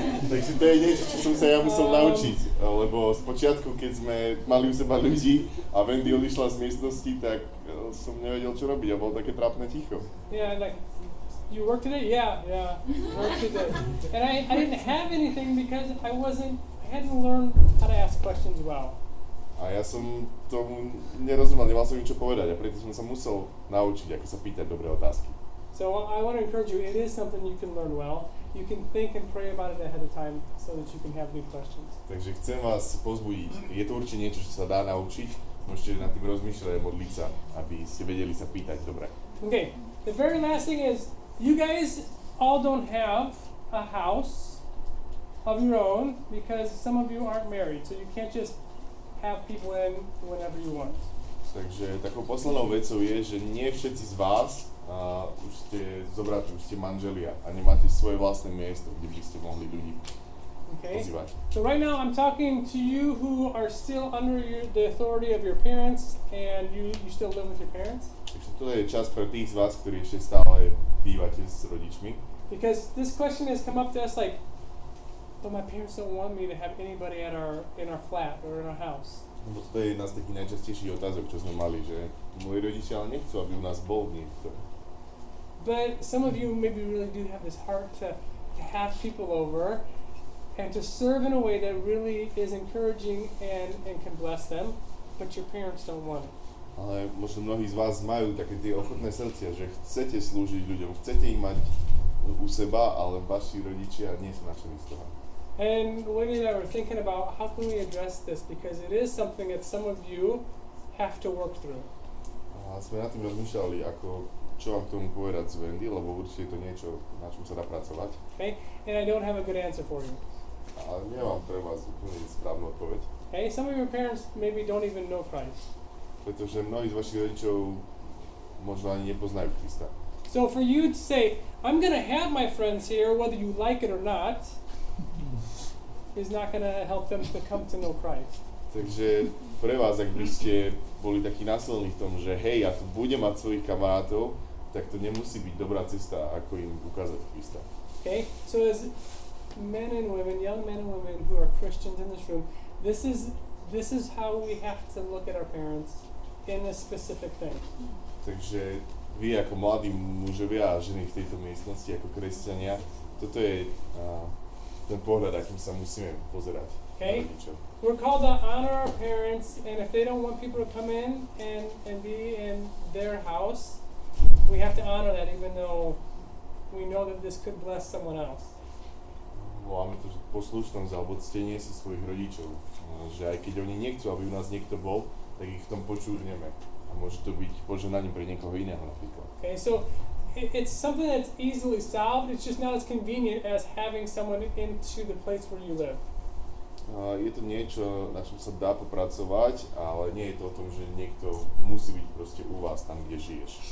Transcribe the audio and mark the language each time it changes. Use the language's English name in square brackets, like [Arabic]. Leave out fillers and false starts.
[Slovak] Takže to je niečo, čo som sa ja musel naučiť, lebo spočiatku, keď sme mali u seba ľudí a Wendy odišla z miestnosti, tak som nevedel, čo robiť a bolo také trápne ticho. [English] yeah, like, you work today? Yeah, work today. And I didn't have anything because I hadn't learned how to ask questions well. [Slovak] A ja som tomu nerozumel, nemal som ničo povedať a preto som sa musel naučiť, ako sa pýtať dobré otázky. [English] So I want to encourage you, it is something you can learn well. You can think and pray about it ahead of time so that you can have good questions. [Slovak] Takže chcem vás pozbudiť. Je to určite niečo, čo sa dá naučiť. Môžete nad tým rozmýšľať a modliť sa, aby ste vedeli sa pýtať dobre. [English] Okay, the very last thing is, you guys all don't have a house of your own because some of you aren't married, so you can't just have people in whenever you want. [Slovak] Takže takou poslednou vecou je, že nie všetci z vás už ste zobratí, už ste manželia a nemáte svoje vlastné miesto, kde by ste mohli ľudí [English] Okay? [Slovak] pozývať. [English] So right now I'm talking to you who are still under the authority of your parents and you still live with your parents. [Slovak] Takže to je čas pre tých z vás, ktorí ešte stále bývate s rodičmi. [English] Because this question has come up to us like, but my parents don't want me to have anybody in our flat or in our house. [Slovak] Lebo to je jedna z takých najčastejších otázok, čo sme mali, že moji rodičia ale nechcú, aby u nás bol niekto. [English] But some of you maybe really do have this heart to have people over and to serve in a way that really is encouraging and can bless them, but your parents don't want it. [Slovak] Ale možno mnohí z vás majú také tie ochotné srdcia, že chcete slúžiť ľuďom, chcete ich mať u seba, ale vaši rodičia nie sú nadšení z toho. [English] And Wendy and I were thinking about how can we address this because it is something that some of you have to work through. [Slovak] A sme nad tým rozmýšľali, ako čo vám k tomu povedať z Wendy, lebo určite je to niečo, na čom sa dá pracovať. [English] Okay? And I don't have a good answer for you. [Slovak] Ale nemám pre vás úplne správnu odpoveď. [English] Okay? Some of your parents maybe don't even know Christ. [Slovak] Pretože mnohí z vašich rodičov možno ani nepoznajú Krista. [English] So for you to say, I'm going to have my friends here whether you like it or not, is not going to help them to come to know Christ. [Slovak] Takže pre vás, ak by ste boli takí násilní v tom, že hej, ja tu budem mať svojich kamarátov, tak to nemusí byť dobrá cesta, ako im ukázať Krista. [English] Okay? So as men and women, young men and women who are Christians in this room, this is how we have to look at our parents in a specific thing. [Slovak] Takže vy ako mladí mužovia a ženy v tejto miestnosti, ako kresťania, toto je ten pohľad, akým sa musíme pozerať na [English] Okay? [Slovak] rodičov. [English] We're called to honor our parents, and if they don't want people to come in and be in their house, we have to honor that even though we know that this could bless someone else. [Slovak] Voláme to poslušnosť alebo ctenie si svojich rodičov. Že aj keď oni nechcú, aby u nás niekto bol, tak ich v tom počúvneme. A môže to byť požehnaním pre niekoho iného napríklad. [English] Okay, so it's something that's easily solved. It's just not as convenient as having someone into the place where you live. [Slovak] Je to niečo, na čom sa dá popracovať, ale nie je to o tom, že niekto musí byť proste u vás tam, kde žiješ.